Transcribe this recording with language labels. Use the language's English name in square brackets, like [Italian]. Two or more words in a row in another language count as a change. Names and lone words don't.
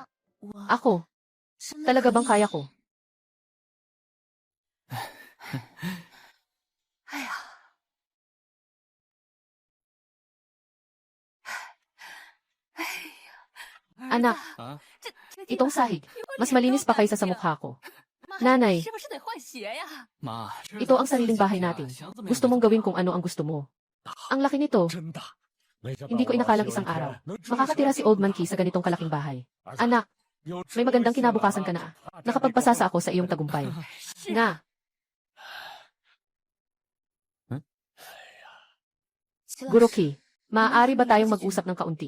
[Filipino] Ako, talaga bang kaya ko? Anak, Ah, itong sahig, mas malinis pa kaysa sa mukha ko. Nanay, [Chinese] 是不是得换鞋呀？妈， [Filipino] ito ang sariling bahay natin. Gusto mong gawin kung ano ang gusto mo. Ang laki nito, hindi ko inakalang isang araw. Makakatira si Old Man Key sa ganitong kalaking bahay. Anak, may magandang kinabukasan ka na. Nakapagpasasa ako sa iyong tagumpay. Nga, Guro Key, maaari ba tayong mag-usap ng kaunti?